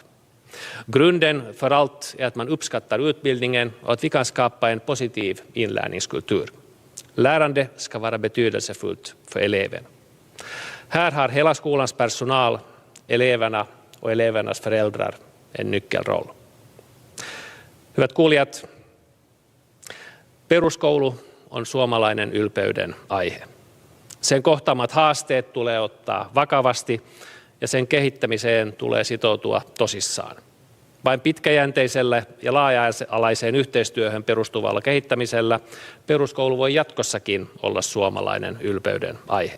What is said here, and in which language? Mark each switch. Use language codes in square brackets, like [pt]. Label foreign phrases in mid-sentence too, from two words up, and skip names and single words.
[sv] Grunden för allt är att man uppskattar utbildningen och att vi kan skapa en positiv inlärningskultur. Lärande ska vara betydelsefullt för eleven. Här har hela skolans personal, eleverna och elevernas föräldrar en nyckelroll. [fi] Hyvät kuulijat, peruskoulu on suomalainen ylpeyden aihe. Sen kohtaamat haasteet tulee ottaa vakavasti ja sen kehittämiseen tulee sitoutua tosissaan. Vain pitkäjänteisellä ja laaja-alaiseen yhteistyöhön perustuvalla kehittämisellä peruskoulu voi jatkossakin olla suomalainen ylpeyden aihe.